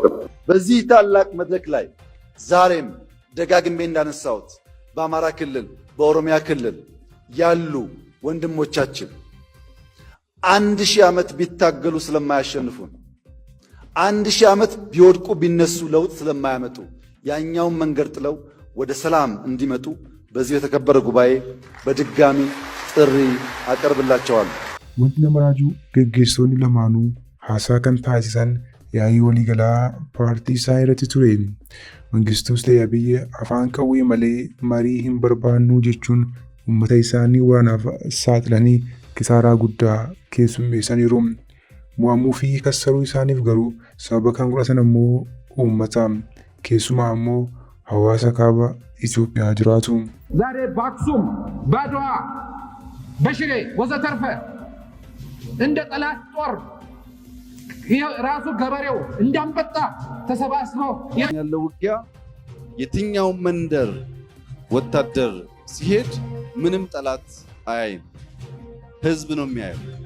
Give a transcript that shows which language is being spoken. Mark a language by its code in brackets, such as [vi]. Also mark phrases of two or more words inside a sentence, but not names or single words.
[am] በዚህ ታላቅ መድረክ ላይ ዛሬም ደጋግሜ እንዳነሳሁት በአማራ ክልል በኦሮሚያ ክልል ያሉ ወንድሞቻችን 1000 ዓመት ቢታገሉ ስለማያሸንፉን 1000 ዓመት ቢወድቁ ቢነሱ ለውጥ ስለማያመጡ ያኛውን መንገድ ጥለው ወደ ሰላም እንዲመጡ በዚህ የተከበረ ጉባኤ በድጋሚ ጥሪ አቀርብላቸዋለሁ። [om] Wanti nama raajuu gaggeessitoonni lamaanuu haasaa kan taasisan yaa'ii waliigalaa paartii isaa irratti ture. Mangistuus ta'e Abiy afaan qawwee malee marii hin barbaannu jechuun uummata isaanii waraanaaf saaxilanii kisaaraa guddaa keessummeessaniiru. Mo'amuu fi kassaruu isaaniif garuu sababa kan godhatan immoo uummata keessumaa immoo hawaasa kaaba Itoophiyaa jiraatu. [am] ዛሬ በአክሱም በአድዋ በሽሬ ወዘተርፈ እንደ ጠላት ጦር ራሱ ገበሬው እንዳንበጣ ተሰባስበው ያለው ውጊያ የትኛው መንደር ወታደር ሲሄድ ምንም ጠላት አያይም፣ ህዝብ ነው የሚያየው።